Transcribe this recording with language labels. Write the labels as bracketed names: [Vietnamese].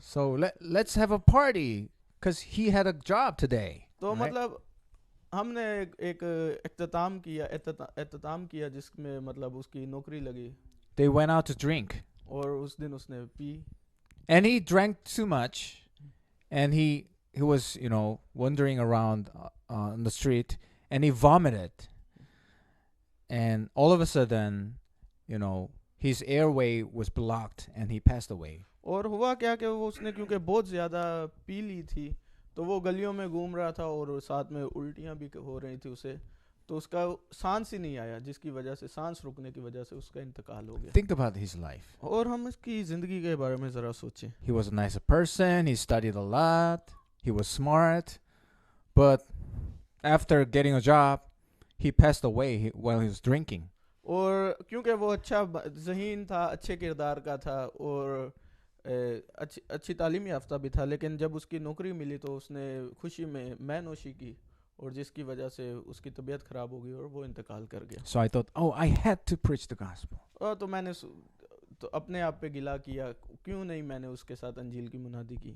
[English] So let's have a party because he had a job today. [Hindi] तो [English] right? [Hindi] मतलब हमने एक एहतताम किया जिसमें मतलब उसकी नौकरी लगी [English] They went out to drink. [Hindi] और उस दिन उसने P. [English] And he drank too much, and he was, you know, wandering around on the street, and he vomited. And all of a sudden, you know, his airway was blocked, and he passed away. [Hindi] और हुआ क्या कि वो उसने क्योंकि बहुत ज़्यादा P ली थी तो वो गलियों में घूम रहा था और साथ में उल्टियाँ भी हो रही थी उसे, तो उसका सांस ही नहीं आया जिसकी वजह से, सांस रुकने की वजह से उसका इंतकाल हो गया. [English] Think about his life. [Hindi] और हम इसकी ज़िंदगी के बारे में ज़रा सोचें. [English] He was a nice person. He studied a lot. He was smart. But after getting a job, he passed away while he was drinking. [Hindi] और क्योंकि वो अच्छा ज़हीन था, अच्छे किरदार का था और अच्छी तालीम याफ्ता भी था, लेकिन जब उसकी नौकरी मिली तो उसने खुशी में मैनोशी की और जिसकी वजह से उसकी तबीयत ख़राब हो गई और वो इंतकाल कर गया. [English] So I thought, oh, I had to preach the gospel. [Hindi] तो मैंने तो अपने आप पे गिला किया, क्यों नहीं मैंने उसके साथ अंजील की मुनादी की.